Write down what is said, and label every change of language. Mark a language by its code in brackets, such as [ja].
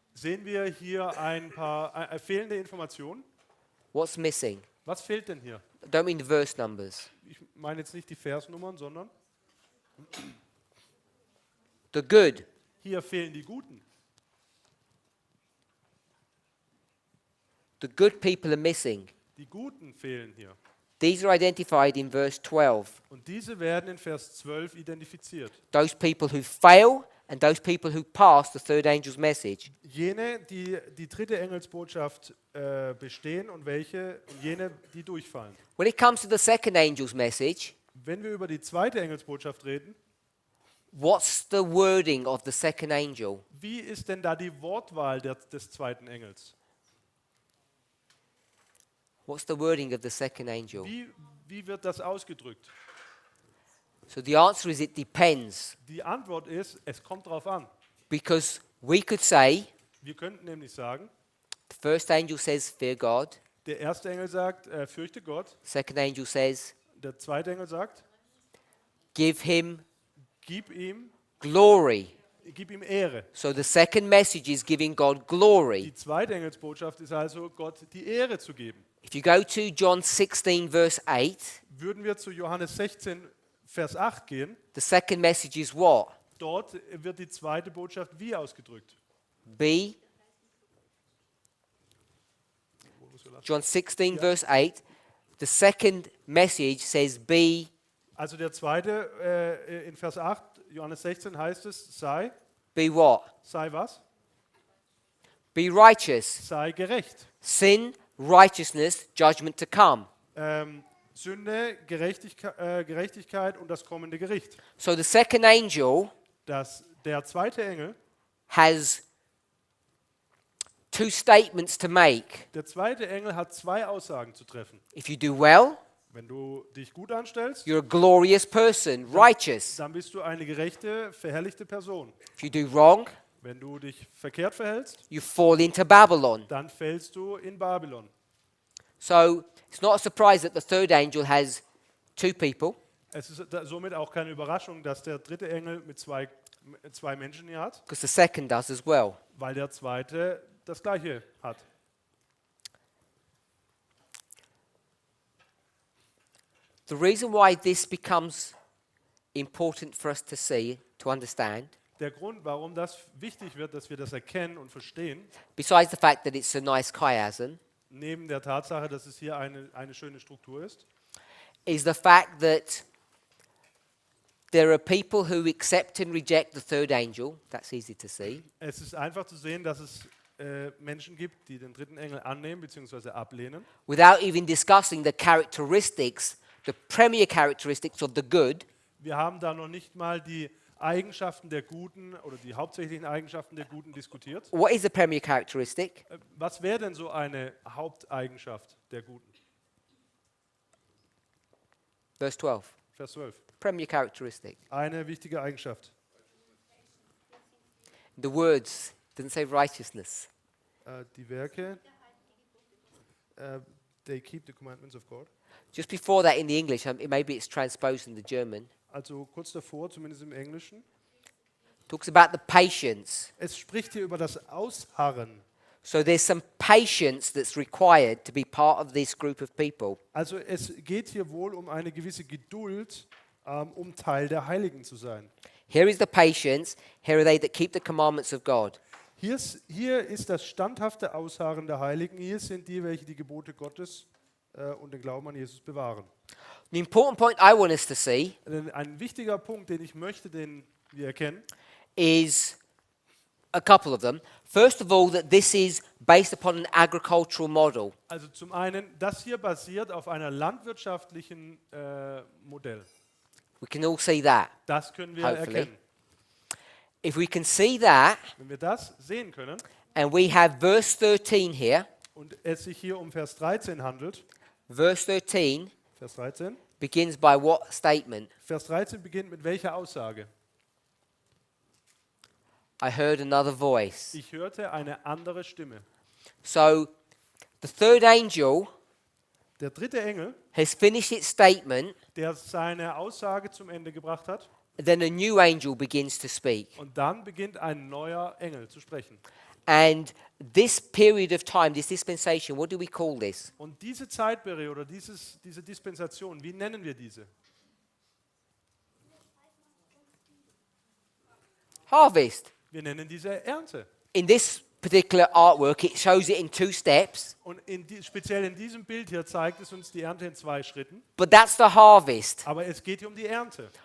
[de] Sehen wir hier ein paar fehlende Informationen? [en] What's missing? [de] Was fehlt denn hier? [en] I don't mean the verse numbers. [de] Ich meine jetzt nicht die Versnummern, sondern [en] The good. [de] hier fehlen die Guten. [en] The good people are missing. [de] Die Guten fehlen hier. [en] These are identified in verse 12. [de] Und diese werden in Vers 12 identifiziert. [en] Those people who fail and those people who pass the third angel's message. [de] Jene, die die dritte Engelsbotschaft bestehen und jene, die durchfallen. [en] When it comes to the second angel's message, [de] Wenn wir über die zweite Engelsbotschaft reden, [en] what's the wording of the second angel? [de] wie ist denn da die Wortwahl des zweiten Engels? [en] What's the wording of the second angel? [de] Wie wird das ausgedrückt? [en] So the answer is it depends. [de] Die Antwort ist, es kommt drauf an. [en] Because we could say, [de] Wir könnten nämlich sagen, [en] the first angel says, fear God. [de] der erste Engel sagt, fürchte Gott. [en] Second angel says, [de] Der zweite Engel sagt, [en] give him [de] gib ihm [en] glory. [de] Ehre. [en] So the second message is giving God glory. [de] Die zweite Engelsbotschaft ist also, Gott die Ehre zu geben. [en] If you go to John 16, verse 8, [de] Würden wir zu Johannes 16, Vers 8 gehen, [en] the second message is what? [de] dort wird die zweite Botschaft wie ausgedrückt. [en] Be, John 16, verse 8. The second message says, be [de] Also der zweite in Vers 8, Johannes 16 heißt es, [en] be what? [de] sei was? [en] Be righteous. [de] Sei gerecht. [en] Sin, righteousness, judgment to come. [de] Sünde, Gerechtigkeit und das kommende Gericht. [en] So the second angel [de] Der zweite Engel, [en] has two statements to make. [de] der zweite Engel hat zwei Aussagen zu treffen. [en] If you do well, [de] Wenn du dich gut anstellst, [en] you're a glorious person, righteous. [de] dann bist du eine gerechte, verherrlichte Person. [en] If you do wrong, [de] Wenn du dich verkehrt verhältst, [en] you fall into Babylon. [de] dann fällst du in Babylon. [en] So it's not a surprise that the third angel has two people. [de] Es ist somit auch keine Überraschung, dass der dritte Engel mit zwei Menschen hier hat, [en] Because the second does as well. [de] weil der zweite das gleiche hat. [en] The reason why this becomes important for us to see, to understand, [de] Der Grund, warum das wichtig wird, dass wir das erkennen und verstehen, [en] besides the fact that it's a nice chiasm, [de] neben der Tatsache, dass es hier eine schöne Struktur ist, [en] is the fact that there are people who accept and reject the third angel. That's easy to see. [de] es ist einfach zu sehen, dass es Menschen gibt, die den dritten Engel annehmen bzw. ablehnen, [en] Without even discussing the characteristics, the premier characteristics of the good, [de] Wir haben da noch nicht mal die Eigenschaften der Guten oder die hauptsächlichen Eigenschaften der Guten diskutiert. [en] what is the premier characteristic? [de] Was wäre denn so eine Haupteigenschaft der Guten? [en] Verse 12. [de] Vers 12. [en] Premier characteristic. [de] Eine wichtige Eigenschaft. [en] The words doesn't say righteousness. [de] Die Werke, [en] they keep the commandments of God. Just before that in the English, maybe it's transposed in the German, [de] Also kurz davor, zumindest im Englischen. [en] talks about the patience. [de] Es spricht hier über das Ausharren. [en] So there's some patience that's required to be part of this group of people. [de] Also es geht hier wohl um eine gewisse Geduld, um Teil der Heiligen zu sein. [en] Here is the patience. Here are they that keep the commandments of God. [de] Hier ist das standhafte Ausharren der Heiligen. Hier sind die, welche die Gebote Gottes und den Glauben an Jesus bewahren. [en] The important point I want us to see [de] Ein wichtiger Punkt, den ich möchte, den wir erkennen, [en] is a couple of them. First of all, that this is based upon an agricultural model. [de] also zum einen, das hier basiert auf einer landwirtschaftlichen Modell. [en] We can all see that. [de] Das können wir [en] Hopefully. [de] erkennen. [en] If we can see that, [de] Wenn wir das sehen können [en] and we have verse 13 here, [de] und es sich hier um Vers 13 handelt, [en] verse 13 [de] Vers 13, [en] begins by what statement? [de] Vers 13 beginnt mit welcher Aussage? [en] I heard another voice. [de] Ich hörte eine andere Stimme. [en] So the third angel [de] Der dritte Engel, [en] has finished its statement, [de] der seine Aussage zum Ende gebracht hat, [en] then a new angel begins to speak. [de] und dann beginnt ein neuer Engel zu sprechen. [en] And this period of time, this dispensation, what do we call this? [de] Und diese Zeitperiode oder diese Dispensation, wie nennen wir diese? [en] Harvest. [de] Wir nennen diese Ernte. [en] In this particular artwork, it shows it in two steps, [de] Und speziell in diesem Bild hier zeigt es uns die Ernte in 2 Schritten. [en] but that's the harvest. [de] Aber es geht hier um die Ernte.